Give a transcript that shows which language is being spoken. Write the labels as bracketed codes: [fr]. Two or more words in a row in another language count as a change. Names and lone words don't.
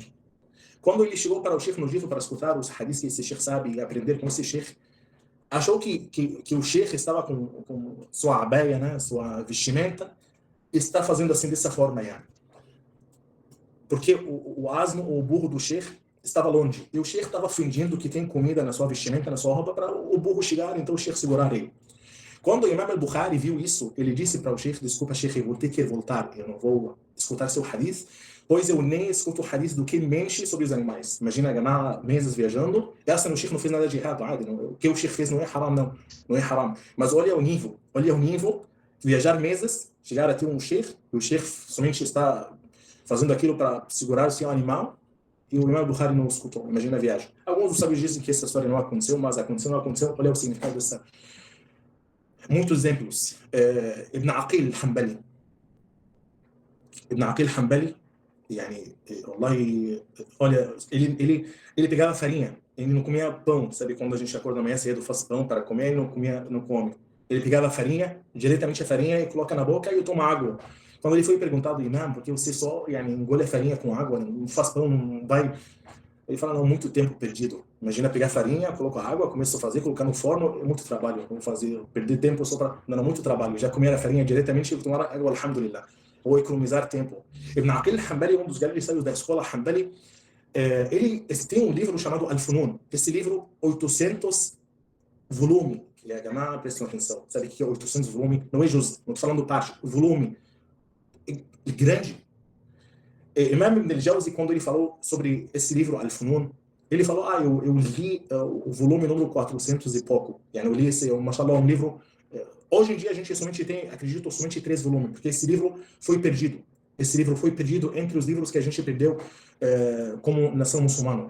[pt] Quando ele chegou para o Sheikh no Egito para escutar os hadiths que esse Sheikh sabe e aprender com esse Sheikh, achou que o Sheikh estava com sua abaia, sua vestimenta, e está fazendo assim dessa forma. Porque o asno, o burro do Sheikh, estava longe. E o Sheikh estava fingindo que tem comida na sua vestimenta, na sua roupa, para o burro chegar, então o Sheikh segurar ele. Quando o Imam al-Bukhari viu isso, ele disse para o Sheikh: "Desculpa, Sheikh, eu vou ter que voltar, eu não vou escutar seu hadith, pois eu nem escuto hadith do que mente sobre os animais." Imagina, ganhar meses viajando, essa no Sheikh não fez nada de errado, o que o Sheikh fez não é haram, não é haram. Mas olha o nível, viajar meses, chegar até um Sheikh, e o Sheikh somente está fazendo aquilo para segurar o seu animal, e o Imam al-Bukhari não escutou. Imagina a viagem. Alguns dos sábios dizem que essa história não aconteceu, mas aconteceu, não aconteceu. Olha o significado dessa. Muitos exemplos. Ibn Aqil al-Hanbali. Ibn Aqil al-Hanbali, olha, ele pegava farinha, ele não comia pão, sabe, quando a gente acorda amanhã cedo, faz pão para comer, ele não come. Ele pegava farinha, diretamente a farinha, e coloca na boca e toma água. Quando ele foi perguntado: "Imam, porque você só engole a farinha com água, não faz pão, não vai..." Ele fala: "Não, muito tempo perdido. Imagina pegar farinha, colocar água, começo a fazer, colocar no forno, é muito trabalho. Vou fazer, perder tempo só para..." Não, muito trabalho. Já comer a farinha diretamente e tomar água, alhamdulillah. Ou economizar tempo. Ibn Aqil al-Hanbali, um dos grandes sábios da escola Hanbali, ele tem um livro chamado Al-Funun. Esse livro, 800 volumes. E a Gamá, prestem atenção. Sabe o que é 800 volumes? Não é juz, não estou falando parte. O volume é grande. Imam Ibn al-Jawzi, quando ele falou sobre esse livro, Al-Funun, ele falou: eu li o volume número 400 e pouco. Eu li esse, mashallah, um livro... Hoje em dia a gente somente tem, acredito, somente 3 volumes, porque esse livro foi perdido. Esse livro foi perdido entre os livros que a gente perdeu como nação muçulmana.